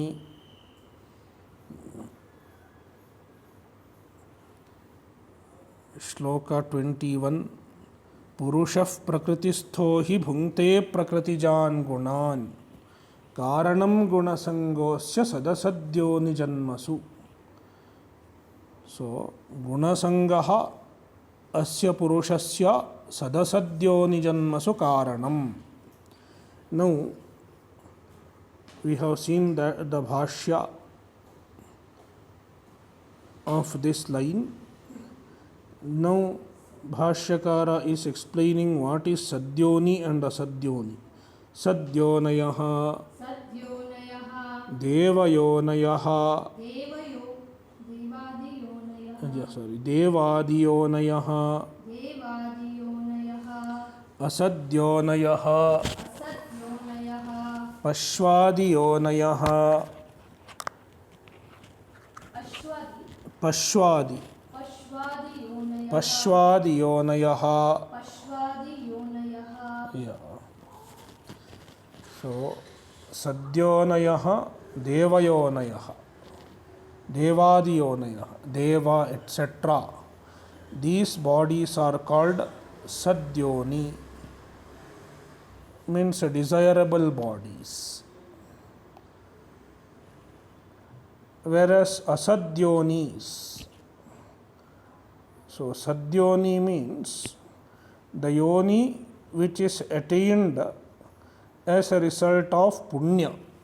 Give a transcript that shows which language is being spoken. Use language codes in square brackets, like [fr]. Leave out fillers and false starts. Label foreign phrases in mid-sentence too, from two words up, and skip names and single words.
[sa] श्लोक 21 पुरुषः प्रकृतिस्थो हि भुङ्क्ते प्रकृतिजान् गुणान् कारणं गुणसङ्गोऽस्य सदसद्योनिजन्मसु। So गुणसङ्गः अस्य पुरुषस्य सदसद्योनिजन्मसु कारणं. [en] Now we have seen the Bhashya of this line. Now Bhashyakara is explaining what is Sadyoni and Asadyoni. [sa] सद्योनयः देवयोनयः देवादियोनयः असद्योनयः पश्वादियोनयः पश्वादियोनयः. [en] Yeah. [sa] So सद्योनयः देवयोनयः देवादियोनयः देव etc. [en] These bodies are called Sadyoni, means desirable bodies. Whereas Asadyonis, so Sadyoni means the yoni which is attained as a result of punya.